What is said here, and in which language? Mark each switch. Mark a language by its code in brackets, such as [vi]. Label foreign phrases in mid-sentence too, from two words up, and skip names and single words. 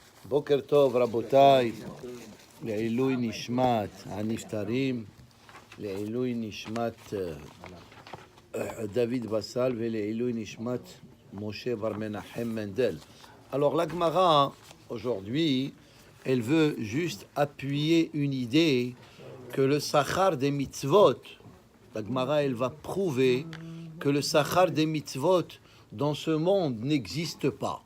[he] בוקר טוב רבותיי, לעילוי נשמת הנפטרים, לעילוי נשמת דוד בסל ולעילוי נשמת Moshe Bar Menachem Mendel. [fr] Alors la Gemara, aujourd'hui, elle veut juste appuyer une idée que le sachar des mitzvot, la Gemara, elle va prouver que le sachar des mitzvot dans ce monde n'existe pas.